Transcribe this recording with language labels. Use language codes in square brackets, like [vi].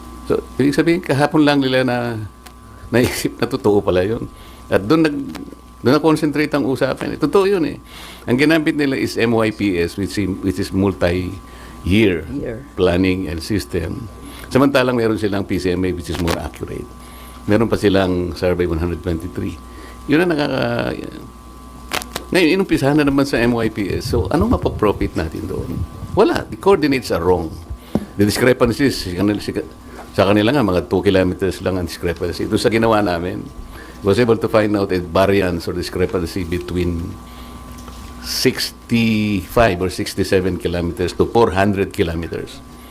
[tl] So, ibig sabihin, kahapon lang nila na naisip na totoo pala yun. At doon na-concentrate ang usapan. Totoo yun eh. Ang ginamit nila is MYPS, [en] which is multi-year planning and system. [tl] Samantalang meron silang PCMA, [en] which is more accurate. [tl] Meron pa silang Survey 123. Yun ang ngayon, inumpisahan na naman sa MYPS. So, anong mapaprofit natin doon? Wala. [en] The coordinates are wrong. The discrepancies, [tl] sa kanila nga, mga 2 kilometers lang ang discrepancy. Ito sa ginawa namin, [en] was able to find out a variance or discrepancy between 65 or 67 kilometers to 400 kilometers.